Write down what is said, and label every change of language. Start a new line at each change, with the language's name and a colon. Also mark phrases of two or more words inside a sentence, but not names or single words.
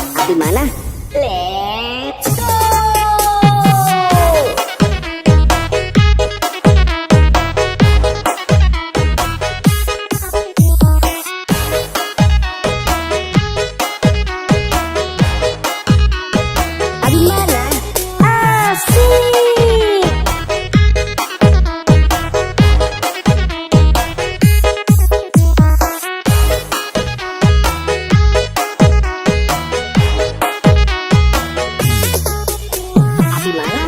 Indonesian: Abi mana?
English: Let's go.
Indonesian: Abi mana? Asik. Abi mana?